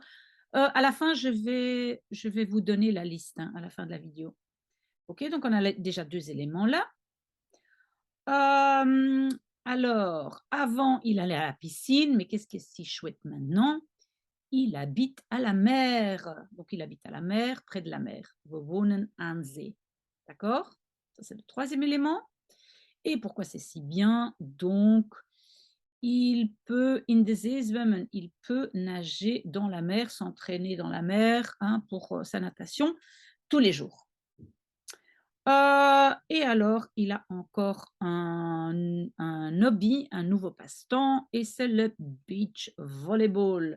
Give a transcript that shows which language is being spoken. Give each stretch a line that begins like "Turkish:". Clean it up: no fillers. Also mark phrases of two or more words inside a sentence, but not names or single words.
French: À la fin, je vais vous donner la liste hein, à la fin de la vidéo. OK, donc on a déjà deux éléments là. Alors, avant, il allait à la piscine, mais qu'est-ce qui est si chouette maintenant? Il habite à la mer. Donc, il habite à la mer, près de la mer.
Dutch: We wonen aan zee.
French: D'accord? Ça, c'est le troisième élément. Et pourquoi c'est si bien? Donc, il peut
Dutch: in de zee zwemmen.
French: Il peut nager dans la mer, s'entraîner dans la mer hein, pour sa natation tous les jours. Et alors, il a encore un hobby, un nouveau passe-temps, et c'est le
English: beach volleyball.